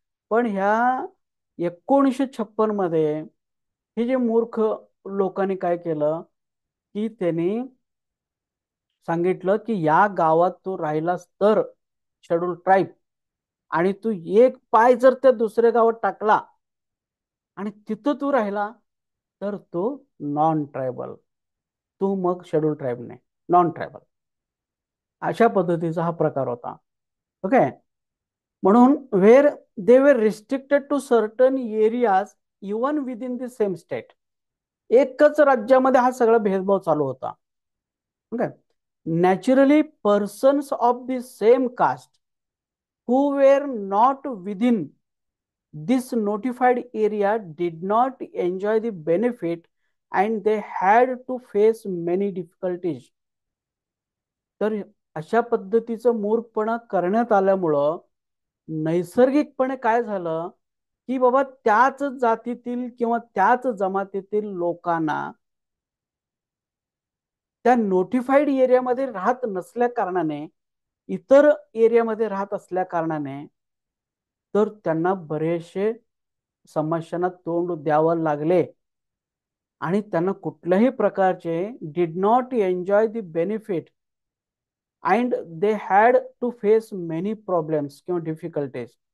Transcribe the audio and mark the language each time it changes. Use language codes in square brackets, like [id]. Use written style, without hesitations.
[mr] पण ह्या 1956 मध्ये हे जे मूर्ख लोकांनी काय केलं की त्यांनी सांगितलं की या गावात तू राहिलास तर शेड्यूल ट्राईब, आणि तू एक पाय जर त्या दुसऱ्या गावात टाकला आणि तिथं तू राहिला तर तो नॉन ट्रायबल, तू मग शेड्यूल ट्राईब नाही, नॉन ट्रायबल. अशा पद्धतीचा हा प्रकार होता. [en] Okay, म्हणून where they were restricted to certain areas even within the same state. [mr] एकच राज्यामध्ये हा सगळा भेदभाव चालू होता. [en] Okay, naturally persons of the same caste who were not within this notified area did not enjoy the benefit and they had to face many difficulties. [mr] तर अशा पद्धतीचं मूर्खपणा करण्यात आल्यामुळं नैसर्गिकपणे काय झालं की बाबा त्याच जातीतील किंवा त्याच जमातीतील लोकांना त्या नोटिफाईड एरियामध्ये राहत नसल्या कारणाने, इतर एरियामध्ये राहत असल्या कारणाने, तर त्यांना बरेचसे समस्यांना तोंड द्यावं लागले आणि त्यांना कुठल्याही प्रकारचे [en] did not enjoy the benefit and they had to face many problems [mr] किंवा डिफिकल्टीज.